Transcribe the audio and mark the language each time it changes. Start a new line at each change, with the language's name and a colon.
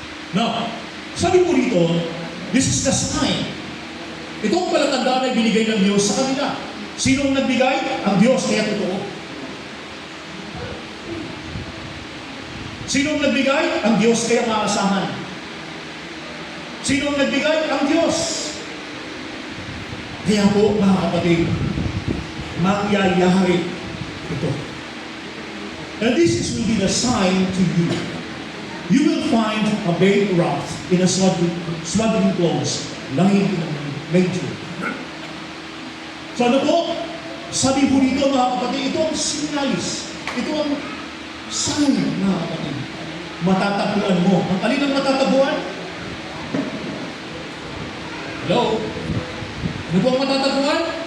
English: Now,
Filipino: sabi po rito,
English: this is the sign.
Filipino: Ito ang palatandaan ay binigay ng Diyos sa kanila. Sino ang nagbigay? Ang Diyos, kaya totoo. Sino ang nagbigay? Ang Diyos, kaya maasahan. Sino ang nagbigay? Ang Diyos. Kaya po, mga kapatid, mangyayari ito.
English: And this will be the sign to you. You will find a babe wrapped in a swaddling clothes, lying in a manger.
Filipino: So ano po? Sabi po dito mga kapatid, ito ang signalis. Ito ang sign mga kapatid. Matatabuan mo. Ang alin ang matatabuan? Hello? Ano po ang matatabuan?